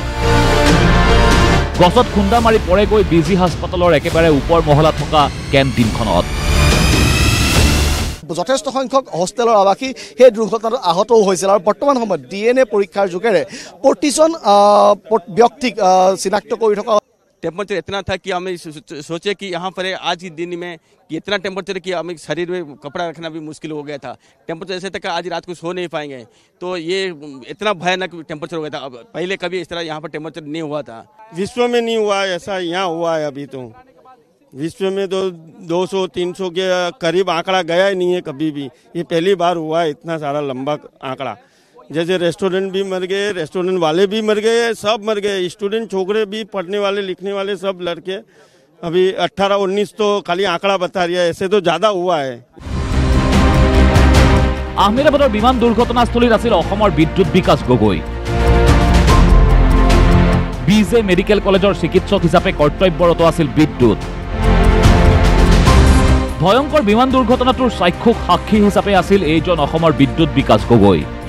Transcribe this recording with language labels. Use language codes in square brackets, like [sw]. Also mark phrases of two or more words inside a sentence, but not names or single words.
[as] গছত খুন্দা মাৰি পৰেগৈ বিজি হাস্পাতালৰ একেবাৰে ওপৰ মহলাত থকা কেণ্টিনখনত। যথেষ্ট সংখ্যক হোষ্টেলৰ আৱাসী সেই দুৰ্ঘটনাত আহতও হৈছিল আৰু বৰ্তমান সময়ত DNA পৰীক্ষাৰ যোগেৰে প্ৰতিজন ব্যক্তিক চিনাক্ত কৰি থকা। [hi] टेम्परेचर इतना था कि हमें सोचे कि यहाँ पर आज ही दिन में कि इतना टेम्परेचर कि हमें शरीर में कपड़ा रखना भी मुश्किल हो गया था। टेम्परेचर ऐसे तक आज रात को सो नहीं पाएंगे, तो ये इतना भयानक टेम्परेचर हो गया था। पहले कभी इस तरह यहाँ पर टेम्परेचर नहीं हुआ था। विश्व में नहीं हुआ ऐसा, यहाँ हुआ है। अभी तो विश्व में तो 200-300 के करीब आंकड़ा गया ही नहीं है कभी भी। ये पहली बार हुआ है इतना सारा लंबा आंकड़ा। जैसे रेस्टोरेंट भी मर गए, रेस्टोरेंट वाले भी मर गए, सब मर गए। स्टूडेंट छोकरे भी, पढ़ने वाले लिखने वाले सब लड़के। अभी 18-19 तो खाली आंकड़ा बता रही है, ऐसे तो ज़्यादा हुआ है। [as] আহমেদাবাদৰ বিমান দুৰ্ঘটনাস্থলীত আছিল অসমৰ বিদ্যুৎ বিকাশ গগৈ। BJ মেডিকেল কলেজৰ চিকিৎসক হিচাপে কৰ্তব্যৰত আছিল বিদ্যুৎ। ভয়ংকৰ বিমান দুৰ্ঘটনাটোৰ সাক্ষী সাক্ষী হিচাপে আছিল এইজন অসমৰ বিদ্যুৎ বিকাশ গগৈ।